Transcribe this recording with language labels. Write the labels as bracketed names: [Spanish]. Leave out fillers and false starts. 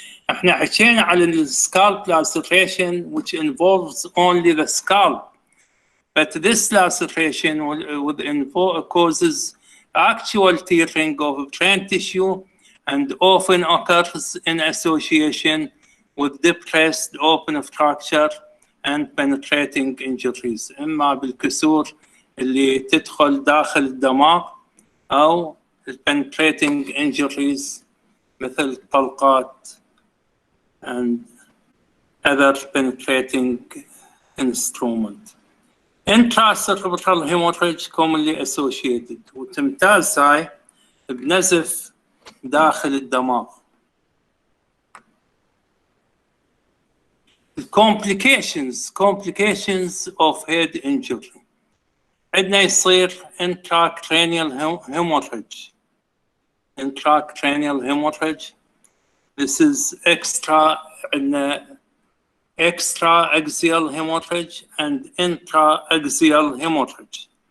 [Arabic] احنا حكينا على السكالب [English] laceration which involves only the scalp, but this laceration causes actual tearing of brain tissue and often occurs in association with depressed open fracture and penetrating injuries. [Arabic] إما بالكسور اللي تدخل داخل الدماغ أو [English] penetrating injuries [Arabic] مثل طلقات [English] and other penetrating instrument. Intracerebral hemorrhage commonly associated [Arabic] وتمتاز هاي بنزف داخل الدماغ. [English] Complications of head injury. [Arabic] عندنا يصير intracranial hemorrhage. [English] Intracranial hemorrhage. This is extra-axial hemorrhage and intra-axial hemorrhage.